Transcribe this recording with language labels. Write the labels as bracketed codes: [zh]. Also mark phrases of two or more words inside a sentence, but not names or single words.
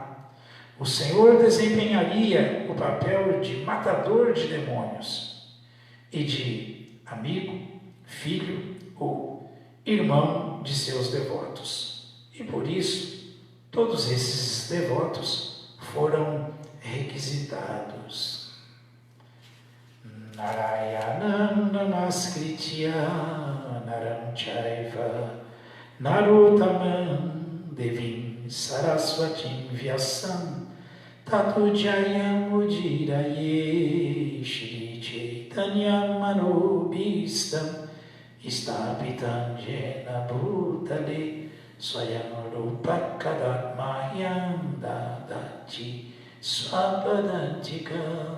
[pt] O Senhor desempenharia o papel de matador de demônios e de amigo, filho ou irmão de seus devotos. E por isso, todos esses devotos foram requisitados. [sa] नारायणं नमस्कृत्य नरं चैव नरोत्तमम् देवीं सरस्वतीं व्यासं ततो जयम् उदीरयेत् श्री चैतन्य मनोऽभीष्टं स्थापितं येन भूतले स्वयं रूपः कदा मह्यं ददाति स्वपदान्तिकम्.